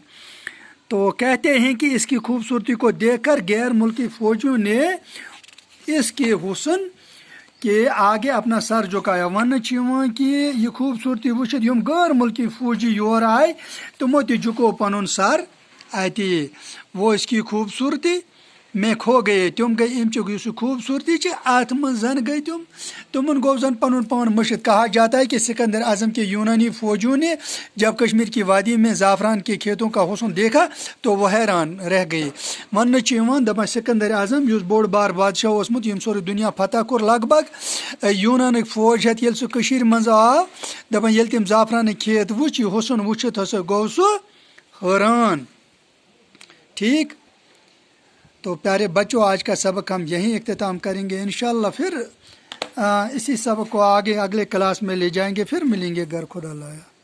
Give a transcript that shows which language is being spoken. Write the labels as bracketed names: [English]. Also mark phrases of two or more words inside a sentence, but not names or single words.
[Urdu] تو کہتے ہیں کہ اس کی خوبصورتی کو دیکھ کر غیر ملکی فوجیوں نے اس کے حسن کے آگے اپنا سر جھکایا. [Kashmiri] वन कि यह खूबसूरती वुचित यम गैर मुल्की फौजी योर आए तमो झुको पन सर अति वो [Urdu] اس کی خوبصورتی میں کھو گئے [Kashmiri] तम गई अमच खूबसूरती अत मन जन गई तुमन गो जन पन पान मशित। [Urdu] کہا جاتا ہے کہ سکندر اعظم کے یونانی فوجیوں نے جب کشمیر کی وادی میں زعفران کے کھیتوں کا حسن دیکھا تو وہ حیران رہ گئے. [Kashmiri] वन दपान सिकंदर आजम युस बोड़ बार बादशाह ओसमुत यम सोरे दुनिया फतह कोर लगभग यूनान फौज हेत ये सह मज आव दपान ये तम ज़ाफ़रान खेत वुच यह हुस्न वुचित हसा गो सह हैरान। [Urdu] ٹھیک، تو پیارے بچو آج کا سبق ہم یہیں اختتام کریں گے ان شاء اللہ. پھر اسی سبق کو آگے اگلے کلاس میں لے جائیں گے. پھر ملیں گے گھر خدا لایا.